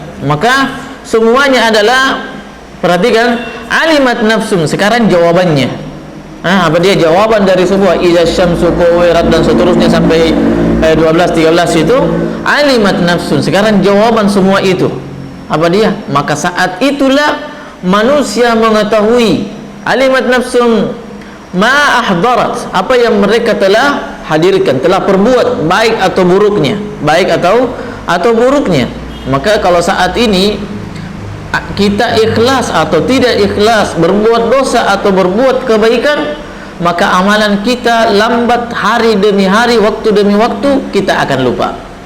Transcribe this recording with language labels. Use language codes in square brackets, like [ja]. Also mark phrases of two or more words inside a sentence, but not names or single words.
[id] Maka semuanya adalah, perhatikan, [ar] علمت نفس. [id] Sekarang jawabannya. Apa dia jawaban dari sebuah [ar] إذا الشمس كورت [id] dan seterusnya sampai 12 13 itu [ar] علمت نفس. [id] Sekarang jawaban semua itu. Apa dia? Maka saat itulah manusia mengetahui [ar] علمت نفس ما أحضرت, [id] apa yang mereka telah hadirkan, telah perbuat, baik atau buruknya, Maka kalau saat ini kita ikhlas atau tidak ikhlas, berbuat dosa atau berbuat kebaikan, maka amalan kita lambat hari demi hari, waktu demi waktu kita akan lupa.